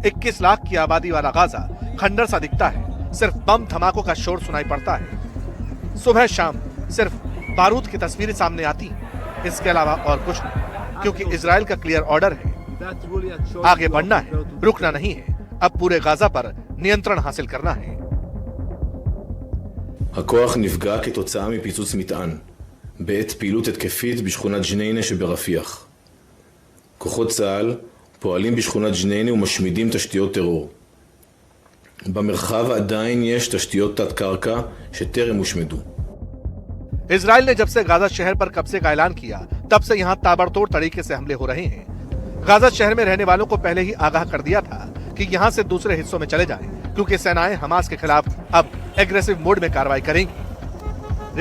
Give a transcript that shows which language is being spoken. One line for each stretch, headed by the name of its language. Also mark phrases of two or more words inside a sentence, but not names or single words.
Hindi: 21 लाख की आबादी वाला गाजा खंडर सा दिखता है। सिर्फ बम धमाकों का शोर सुनाई पड़ता है। सुबह शाम सिर्फ बारूद की तस्वीरें सामने आती हैं। इसके अलावा और कुछ नहीं, क्योंकि इजराइल का
English: clear order
Hindi: है, आगे बढ़ना है, रुकना नहीं है। अब पूरे गाजा पर नियंत्रण हासिल करना है।
Hebrew: הכוח נפגע כתוצאה מפיצוץ מטען בעת פעילות התקפית בשכונת ג'ניינה שברפיח. כוחות צה"ל פועלים בשכונת ג'ניינה ומשמידים תשתיות טרור. במרחב עדיין יש תשתיות תת-קרקע שטרם הושמדו.
Hindi: इजराइल ने जब से गाजा शहर पर कब्जे का ऐलान किया, तब से यहां ताबड़तोड़ तरीके से हमले हो रहे हैं। गाजा शहर में रहने वालों को पहले ही आगाह कर दिया था कि यहां से दूसरे हिस्सों में चले जाएं, क्योंकि सेनाएं हमास के खिलाफ अब
English: aggressive mode
Hindi: में कार्रवाई करेंगी।